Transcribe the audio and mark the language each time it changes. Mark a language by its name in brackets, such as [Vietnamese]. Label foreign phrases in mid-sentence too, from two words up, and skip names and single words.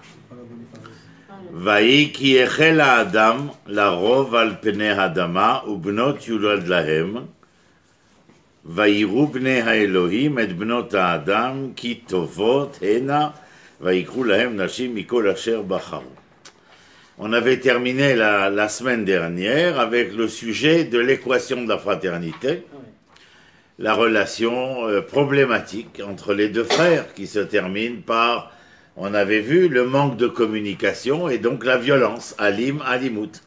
[Hebrew] ויהי כי החל האדם לרוב על פני האדמה ובנות יולד להם, ויראו בני האלוהים את בנות האדם כי טובות הנה, ויקחו lהם נשים מכל אשר בחרו. [French] On avait terminé la semaine dernière avec le sujet de l'équation de la fraternité, la relation problématique entre les deux frères qui se termine par, on avait vu, le manque de communication et donc la violence, alim, alimut.